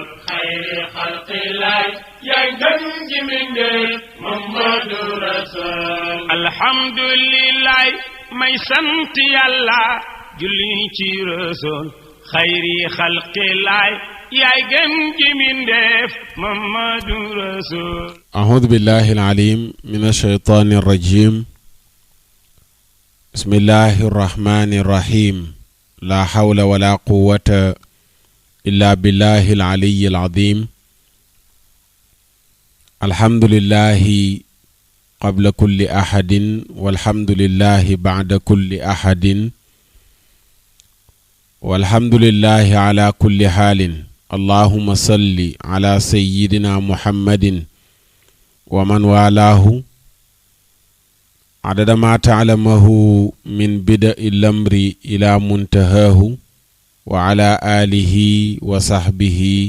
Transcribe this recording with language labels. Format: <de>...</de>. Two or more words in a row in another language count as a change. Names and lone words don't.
<ar>خير خلق الله</ar> <wo>yaay gën ji mbindeef Muhammadu rasul alhamdulillah may sant yàlla julli ci rasul</wo> <ar>خير خلق الله</ar> <wo>yaay gën ji mbindeef Muhammadu rasul</wo> <ar>أعوذ بالله العليم من الشيطان الرجيم بسم الله الرحمن الرحيم لا حول ولا قوة إلا بالله العلي العظيم الحمد لله قبل كل أحد والحمد لله بعد كل أحد والحمد لله على كل حال اللهم صل على سيدنا محمد ومن والاه عدد ما تعلمه من بدء الأمر إلى منتهاه وعلى آله وصحبه</ar>